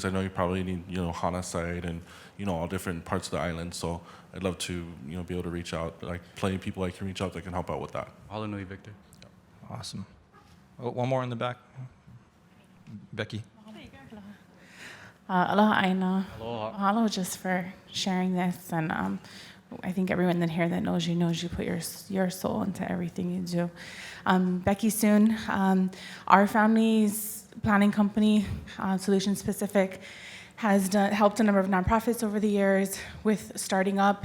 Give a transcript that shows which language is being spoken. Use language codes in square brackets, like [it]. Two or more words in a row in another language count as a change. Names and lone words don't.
[en] I know you probably need, Hana side and, all different parts of the island, so I'd love to, be able to reach out, like plenty of people I can reach out that can help out with that. [haw] Mahalo nui, Victor. [en] Awesome. Oh, one more in the back. Becky. [haw] Aloha ʻāina. Aloha. [en] Mahalo just for sharing this, and I think everyone in here that knows you put your soul into everything you do. Becky Soon, our family's planning company, Solution Specific, has helped a number of nonprofits over the years with starting up.